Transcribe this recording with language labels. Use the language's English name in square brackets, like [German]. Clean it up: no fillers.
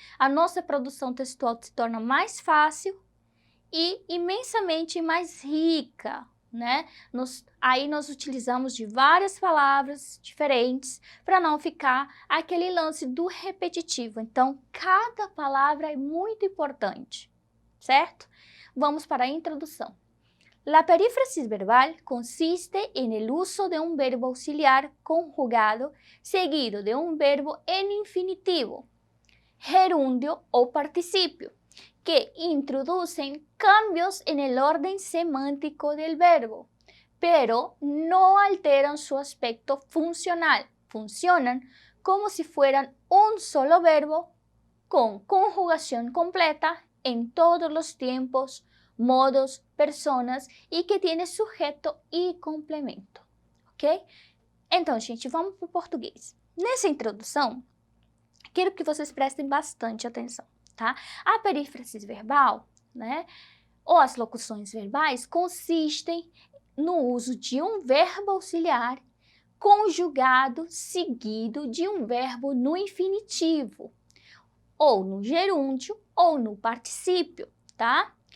[Portuguese] A nossa produção textual se torna mais fácil e imensamente mais rica, né? Aí nós utilizamos de várias palavras diferentes para não ficar aquele lance do repetitivo. Então, cada palavra é muito importante, certo? Vamos para a introdução. [Spanish] La perífrasis verbal consiste en el uso de un verbo auxiliar conjugado seguido de un verbo en infinitivo, gerundio o participio, que introducen cambios en el orden semántico del verbo, pero no alteran su aspecto funcional. Funcionan como si fueran un solo verbo con conjugación completa en todos los tiempos, modos, personas [Portuguese] e que tem sujeito e complemento, [Spanish] ok? [Portuguese] Então, gente, vamos para o português. Nessa introdução, quero que vocês prestem bastante atenção, tá? A perífrase verbal, né, ou as locuções verbais consistem no uso de um verbo auxiliar conjugado seguido de um verbo no infinitivo, ou no gerúndio, ou no particípio, tá?